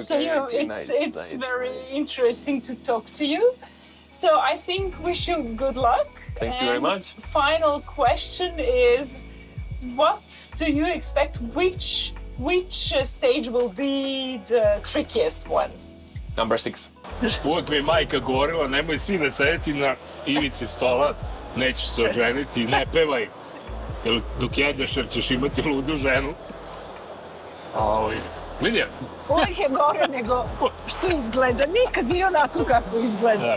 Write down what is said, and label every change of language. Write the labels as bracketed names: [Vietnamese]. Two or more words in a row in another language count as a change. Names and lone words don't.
[English] so it's very interesting to talk to you. So I think wish you good luck. Thank you very much. Final question is, what do you expect? Which stage will be the trickiest one? Number 6. [Serbian] Uvijek mi je majka govorila, nemoj sine sedeti na ivici stola, nećeš se oženiti, ne pevaj, dok jedeš jer ćeš imati ludu ženu. Lidija? Uvijek je gore nego što izgleda, nikad nije onako kako izgleda.